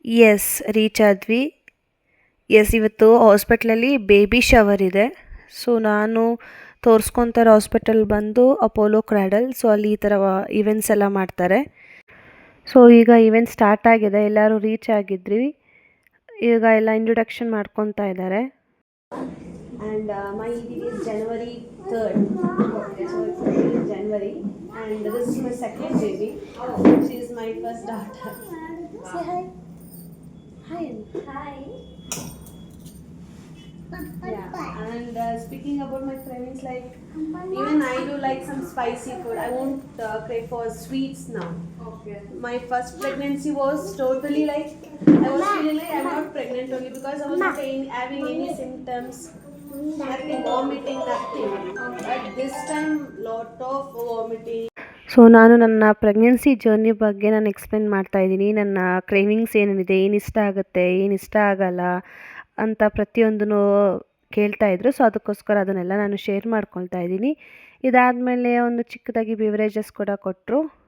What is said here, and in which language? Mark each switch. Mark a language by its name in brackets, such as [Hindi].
[Kannada] S, reach ಆದ್ವಿ. S, ಇವತ್ತು ಹಾಸ್ಪಿಟ್ಲಲ್ಲಿ ಬೇಬಿ ಶವರ್ ಇದೆ. ಸೊ ನಾನು ತೋರಿಸ್ಕೊತಾರೆ ಹಾಸ್ಪಿಟಲ್ ಬಂದು ಅಪೋಲೋ ಕ್ರಾಡಲ್. ಸೊ ಅಲ್ಲಿ ಈ ಥರ ಇವೆಂಟ್ಸ್ ಎಲ್ಲ ಮಾಡ್ತಾರೆ. ಸೊ ಈಗ ಇವೆಂಟ್ ಸ್ಟಾರ್ಟ್ ಆಗಿದೆ, ಎಲ್ಲರೂ ರೀಚ್ ಆಗಿದ್ರಿ. ಈಗ ಎಲ್ಲ ಇಂಟ್ರೊಡಕ್ಷನ್ ಮಾಡ್ಕೊತಾ ಇದ್ದಾರೆ. [English] And my is January 3rd. Okay, so it's January and this is my second baby. She is my first daughter. Say hi. Hi. Hi. Yeah, and speaking about my cravings, like even I do like some spicy food. I won't crave for sweets now. Okay. My first pregnancy was totally like I was feeling like I'm not pregnant only because I was not having any symptoms, nothing, vomiting, nothing. But this time lot of vomiting. [Kannada] So ನಾನು ನನ್ನ pregnancy journey ಬಗ್ಗೆ ನಾನು explain ಮಾಡ್ತಾ ಇದ್ದೀನಿ. ನನ್ನ cravings ಏನೇನಿದೆ, ಏನು ಇಷ್ಟ ಆಗುತ್ತೆ, ಏನು ಇಷ್ಟ ಆಗಲ್ಲ ಅಂತ ಪ್ರತಿಯೊಂದೂ ಕೇಳ್ತಾಯಿದ್ರು. ಸೊ ಅದಕ್ಕೋಸ್ಕರ ಅದನ್ನೆಲ್ಲ ನಾನು ಶೇರ್ ಮಾಡ್ಕೊಳ್ತಾ ಇದ್ದೀನಿ. ಇದಾದಮೇಲೆ ಒಂದು ಚಿಕ್ಕದಾಗಿ ಬಿವರೇಜಸ್ ಕೂಡ ಕೊಟ್ಟರು.